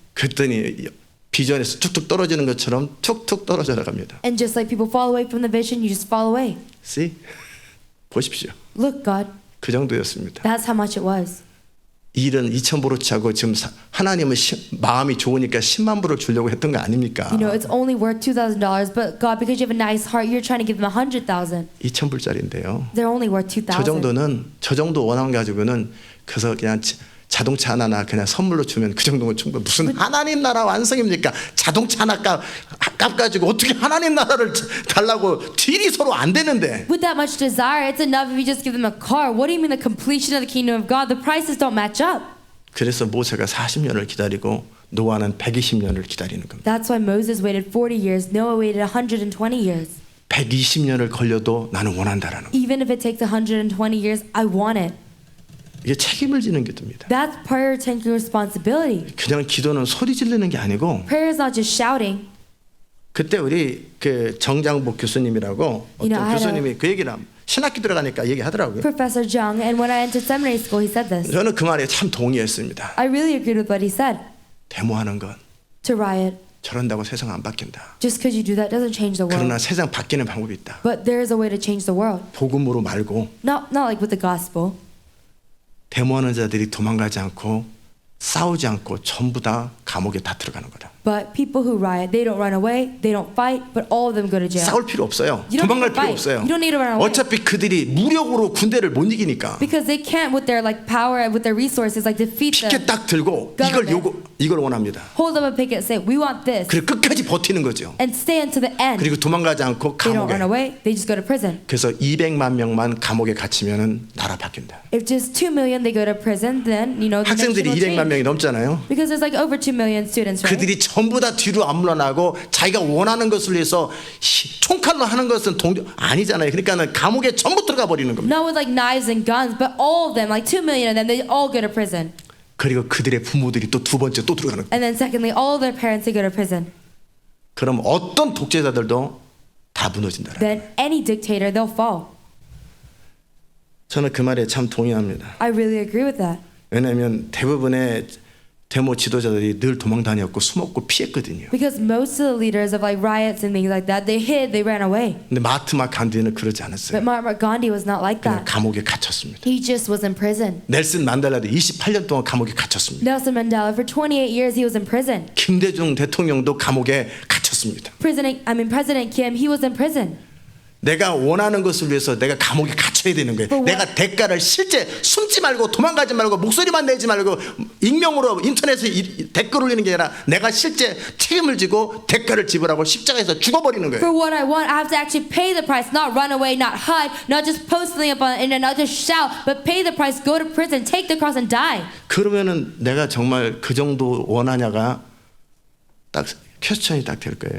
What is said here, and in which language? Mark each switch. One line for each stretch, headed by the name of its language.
Korean: 그랬더니 비전에서 툭툭 떨어지는 것처럼 툭툭 떨어져 나갑니다.
English: And just like people fall away from the vision, you just fall away. See?
Korean: 보십시오.
English: Look, God,
Korean: 그 정도였습니다.
English: that's how much it was.
Korean: 일은 2,000불을 차고 지금 하나님은 마음이 좋으니까 10만 불을 주려고 했던 거 아닙니까?
English: You know, it's only worth $2,000, but God, because you have a nice heart, you're trying to give them 100,000.
Korean: 2,000불짜리인데요.
English: They're only worth
Korean: 저
English: 2,000.
Korean: 정도 원함 가지고는 그래서 그냥 자동차 하나나 그냥 선물로 주면 그 정도면 충분. 무슨 하나님 나라 완성입니까? 자동차 하나 값 가지고 어떻게 하나님 나라를 달라고 딜이 서로 안 되는데.
English: With that much desire, it's enough if you just give them a car. What do you mean the completion of the kingdom of God? The prices don't match up.
Korean: 그래서 모세가 40년을 기다리고 노아는 120년을 기다리는 겁니다.
English: That's why Moses waited 40 years. Noah waited 120 years.
Korean: 120년을 걸려도 나는 원한다라는 거.
English: Even if it takes 120 years, I want it.
Korean: 이게 책임을 지는 게 됩니다.
English: That's prayer taking responsibility.
Korean: 그냥 기도는 소리 지르는 게 아니고
English: Prayer is not just shouting.
Korean: 그때 우리 그 정장복 교수님이라고
English: You know,
Korean: 어떤
English: I had
Korean: 교수님이 그 얘기를 신학교 들어가니까 얘기하더라고요.
English: Professor Jung, and when I entered seminary school, he said this.
Korean: 저는 그 말에 참 동의했습니다.
English: I really agreed with what he said.
Korean: 데모하는 건
English: To riot.
Korean: 저런다고 세상 안 바뀐다.
English: Just because you do that doesn't change the
Korean: 그러나
English: world.
Korean: 세상 바뀌는 방법이 있다.
English: But there is a way to change the world.
Korean: 복음으로 말고
English: Not like with the gospel.
Korean: 데모하는 자들이 도망가지 않고 싸우지 않고 전부 다 감옥에 다 들어가는 거다.
English: But people who riot, they don't run away, they don't fight, but all of them go to jail.
Korean: 싸울 필요 없어요.
English: You don't
Korean: 도망갈
English: need to
Korean: 필요
English: fight.
Korean: 없어요.
English: You don't need to run away.
Korean: 어차피 그들이 무력으로 군대를 못 이기니까
English: Because they can't with their like power and with their resources like defeat them.
Korean: 피켓 딱 들고 이걸 원합니다.
English: Hold up a picket, say we want this,
Korean: 그리고 끝까지 버티는 거죠.
English: and stay until the end.
Korean: 그리고 도망가지 않고
English: They don't
Korean: 감옥에.
English: run away, they just go to prison.
Korean: 그래서 200만 명만 감옥에 갇히면은 나라 바뀐다.
English: If just 2 million they go to prison, then the nation
Korean: 학생들이
English: will
Korean: 200만 명이 넘잖아요.
English: Because there's like over 2 million students, right?
Korean: 그들이 전부 다 뒤로 안 물러나고 자기가 원하는 것을 위해서 총칼로 하는 것은 아니잖아요. 그러니까는 감옥에 전부 들어가 버리는 겁니다.
English: Not with like knives and guns, but all of them, like 2 million of them, they all go to prison.
Korean: 그리고 그들의 부모들이 또 두 번째 또 들어가는 거예요.
English: And then secondly, all of their parents, they go to prison.
Korean: 그럼 어떤 독재자들도 다 무너진다.
English: Then any dictator, they'll fall.
Korean: 저는 그 말에 참 동의합니다.
English: I really agree with that.
Korean: 왜냐하면 대부분의 데모 지도자들이 늘 도망 다녔고 숨었고 피했거든요.
English: Because most of the leaders of like riots and things like that, they hid, they ran away.
Korean: 근데 마하트마 간디는 그러지
English: But
Korean: 않았어요.
English: Mahatma Gandhi was not like
Korean: 그냥
English: that.
Korean: 감옥에 갇혔습니다.
English: He just was in prison.
Korean: 넬슨 만델라도 28년 동안 감옥에 갇혔습니다.
English: Nelson Mandela, for 28 years, he was in prison.
Korean: 김대중 대통령도 감옥에 갇혔습니다.
English: President Kim, he was in prison.
Korean: 내가 원하는 것을 위해서 내가 감옥에 갇혀야 되는 거예요.
English: But what-
Korean: 내가 대가를 실제 숨지 말고 도망가지 말고 목소리만 내지 말고 익명으로 인터넷에 댓글 올리는 게 아니라 내가 실제 책임을 지고 대가를 지불하고 십자가에서 죽어버리는 거예요.
English: For what I want, I have to actually pay the price, not run away, not hide, not just post something up on the internet, not just shout, but pay the price, go to prison, take the cross and die.
Korean: 그러면은 내가 정말 그 정도 원하냐가 딱 퀘스천이 딱 될 거예요.